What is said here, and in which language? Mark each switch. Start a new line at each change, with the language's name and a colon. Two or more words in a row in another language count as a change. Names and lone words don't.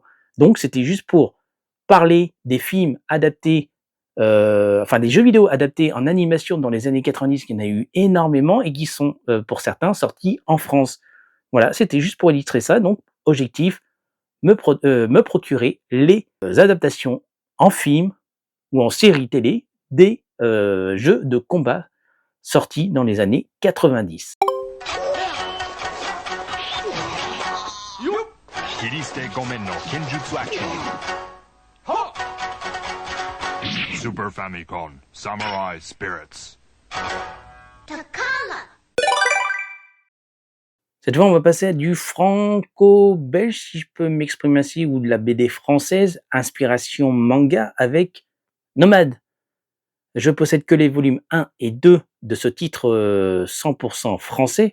French: Donc, c'était juste pour parler des films adaptés, des jeux vidéo adaptés en animation dans les années 90, qu'il y en a eu énormément et qui sont, pour certains, sortis en France. Voilà, c'était juste pour illustrer ça. Donc, objectif, me procurer les adaptations en film ou en série télé des jeux de combat sortis dans les années 90.
Japanese: 切り捨て5面の剣術アクション Super Famicom Samurai Spirits.
French: Cette fois, on va passer à du franco-belge, si je peux m'exprimer ainsi, ou de la BD française, inspiration manga avec Nomade. Je possède que les volumes 1 et 2 de ce titre 100% français.